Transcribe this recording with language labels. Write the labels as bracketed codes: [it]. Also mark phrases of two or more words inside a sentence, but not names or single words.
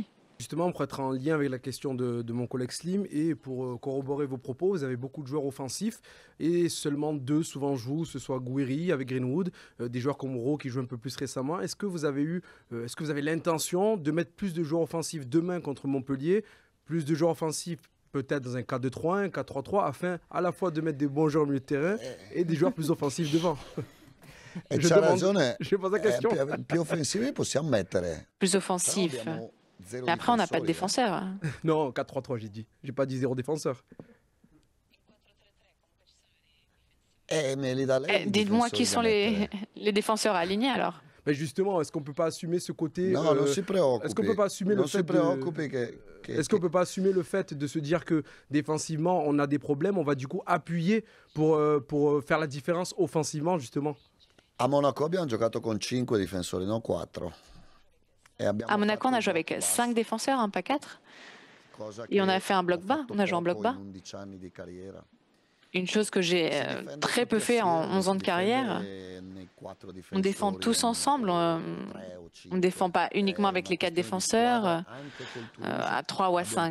[fr] Justement, pour être en lien avec la question de mon collègue Slim et pour corroborer vos propos, vous avez beaucoup de joueurs offensifs et seulement 2 souvent jouent, ce soit Guiri avec Greenwood, des joueurs comme Rowe qui jouent un peu plus récemment. Est-ce que vous avez l'intention de mettre plus de joueurs offensifs demain contre Montpellier, plus de joueurs offensifs peut-être dans un 4-2-3-1, un 4-3-3, afin à la fois de mettre des bons joueurs au milieu de terrain et des joueurs plus offensifs devant? [it] E c'ha ragione, [fr] Je pose la question. [it] più offensivi possiamo mettere. [fr] Plus offensif. Mais après, on n'a pas de défenseur. Non, 4-3-3 j'ai dit. J'ai pas dit 0 défenseur. [it] Me li dà lei i [fr] Dites-moi qui [it] difensori [fr] sont [it] da mettere. [fr] les défenseurs alignés alors. Mais justement, est-ce qu'on peut pas assumer ce côté [it] No, non si preoccupi. [fr] Est-ce qu'on peut pas assumer le [it] Non si [fr] fait [it] preoccupi [fr] Est-ce qu'on peut pas assumer le fait de se dire que défensivement on a des problèmes, on va du coup appuyer pour faire la différence offensivement justement? [it] A Monaco abbiamo giocato con 5 difensori, non 4. [fr] À Monaco, on a joué avec 5 défenseurs, pas 4. Et on a fait un bloc bas, on a joué en bloc bas. Une chose que j'ai très peu fait en 11 ans de carrière. On défend tous ensemble, on ne défend pas uniquement avec les 4 défenseurs, à 3 ou à 5.